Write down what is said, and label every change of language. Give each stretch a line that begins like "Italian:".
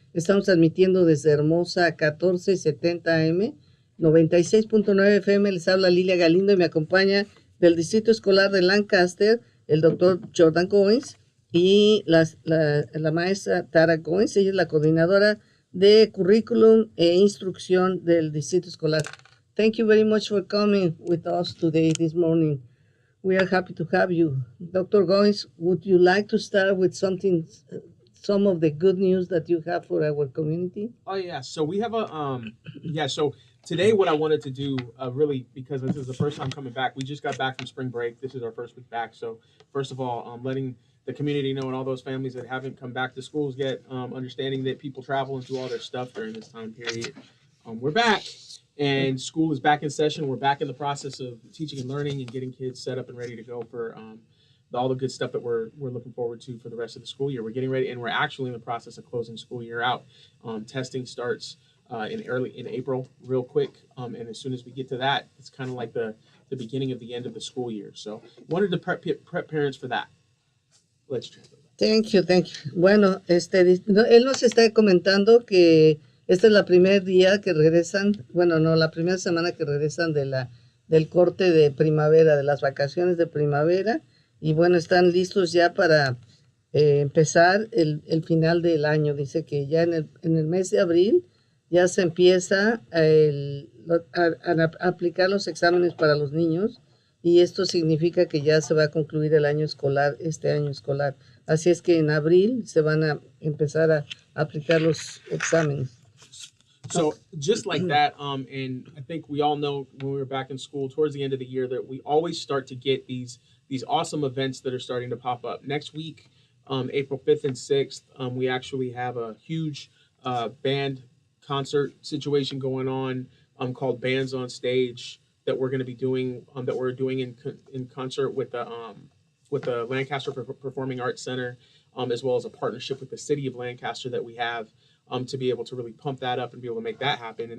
Spanish: Estamos transmitiendo desde Hermosa 1470 AM, 96.9 FM. Les habla Lilia Galindo y me acompaña del Distrito Escolar de Lancaster el doctor Jordan Goines y la maestra Tara Goines. Ella es la coordinadora de currículum e instrucción del Distrito Escolar.
English: Thank you very much for coming with us today, this morning. We are happy to have you. Dr. Goins, would you like to start with some of the good news that you have for our community? Oh yeah, so we have so today what I wanted to do really because this is the first time coming back. We just got back from spring break. This is our first week back. So first of all, letting the community know and all those families that haven't come back to schools yet, understanding that people travel and do all their stuff during this time period. We're back and school is back in session. We're back in the process of teaching and learning and getting kids set up and ready to go for all the good stuff that we're looking forward to for the rest of the school year. We're getting ready, and we're actually in the process of closing school year out. Testing starts in April, real quick, and as soon as we get to that, it's kind of like the beginning of the end of the school year. So, wanted to prep parents for that. Let's try. Thank you.
Spanish: Bueno, él nos está comentando que esta es la primer día que regresan, bueno, no, la primera semana que regresan del corte de primavera, de las vacaciones de primavera, y bueno, están listos ya para empezar el final del año. Dice que ya en el mes de abril ya se empieza a aplicar los exámenes para los niños, y esto significa que ya se va a concluir el año escolar, este año escolar. Así es que en abril se van a empezar a aplicar los exámenes.
English: So just like that, and I think we all know when we were back in school towards the end of the year that we always start to get these awesome events that are starting to pop up. Next week, April 5th and 6th, we actually have a huge band concert situation going on called Bands on Stage that we're going to be doing, that we're doing in concert with the Lancaster Performing Arts Center, as well as a partnership with the city of Lancaster that we have to be able to really pump that up and be able to make that happen.